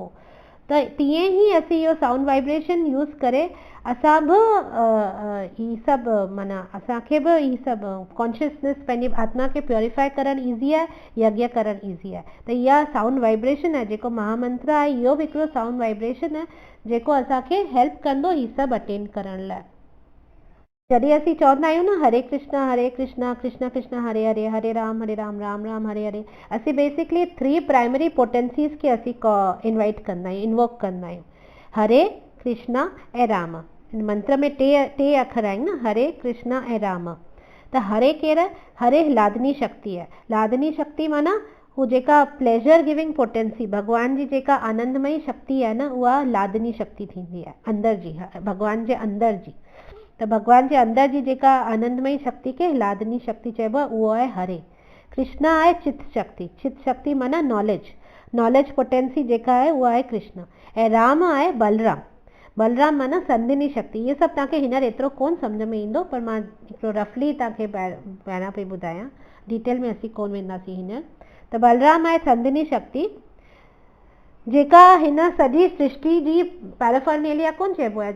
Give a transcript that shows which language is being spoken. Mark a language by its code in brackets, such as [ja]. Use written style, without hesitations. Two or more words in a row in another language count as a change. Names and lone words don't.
[sd] त तीअं ई असीं इहो [en] sound vibration [sd] यूज़ करे असां बि ही सभु माना असांखे बि ही सभु कॉन्शियसनेस पंहिंजी आत्मा खे प्योरीफाई करणु ईज़ी आहे, यज्ञ करणु ईज़ी आहे। त इहा [en] sound vibration [sd] आहे, जेको महामंत्र आहे इहो बि हिकिड़ो [en] sound vibration [sd] आहे जेको असांखे हेल्प कंदो ही सभु अटेंड करण लाइ। जॾहिं असीं चवंदा आहियूं न हरे कृष्णा कृष्ण कृष्ण हरे हरे, हरे राम राम राम हरे हरे, असीं बेसिकली 3 [en] primary potencies [sd] खे असीं इनवाइट कंदा आहियूं, इन्वोक कंदा आहियूं। हरे कृष्णा ऐं राम, मंत्र में टे अखर आहिनि न, हरे कृष्णा ऐं राम। त हरे केरु, हरे लादनी शक्ति आहे। लादनी शक्ति माना हू जेका [en] pleasure giving potency, [sd] भगवान जी जेका आनंदमयी शक्ति आहे न, उहा लादनी शक्ति थींदी आहे अंदर जी, भगवान जे अंदर जी। त भगवान जे अंदर जी जेका आनंदमयी शक्ति खे लादनी शक्ति चइबो आहे, उहो आहे हरे। कृष्णा आहे चित शक्ति, चित शक्ति माना [en] knowledge potency [sd] जेका आहे उहा आहे कृष्ण। ऐं राम आहे बलराम, बलराम माना संधिनी शक्ति। इहे सभु तव्हांखे हींअर एतिरो कोन सम्झ में ईंदो, पर मां हिकिड़ो रफली तव्हांखे पहिरियां पई ॿुधायां, डिटेल में असीं कोन वेंदासीं हींअर। त बलराम आहे संधिनी शक्ति, जेका हिन सॼी सृष्टि जी पैराफर्नेलिया कोन चइबो आहे।